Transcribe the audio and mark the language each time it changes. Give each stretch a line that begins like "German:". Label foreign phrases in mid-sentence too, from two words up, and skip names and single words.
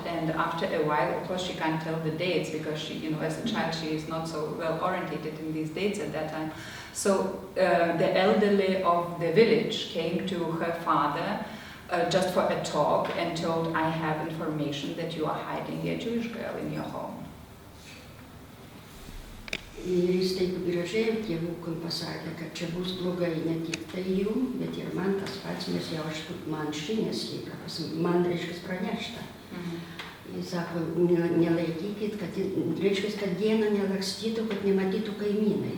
English: And after a while, of course, she can't tell the dates, because she, as a child, she is not so well orientated in these dates at that time. So the elderly of the village came to her father just for a talk and told, I have information that you are hiding a Jewish girl in your home.
Lithuanian: Ir jis taip gražiai tėvukui pasakė, kad čia bus blogai ne tik tai jum, bet ir man tas pats, nes jau man žinias yra, man pranešta. Jis sako, nelaikykit, kad dieną nelakstytų, kad nematytų kaimynai.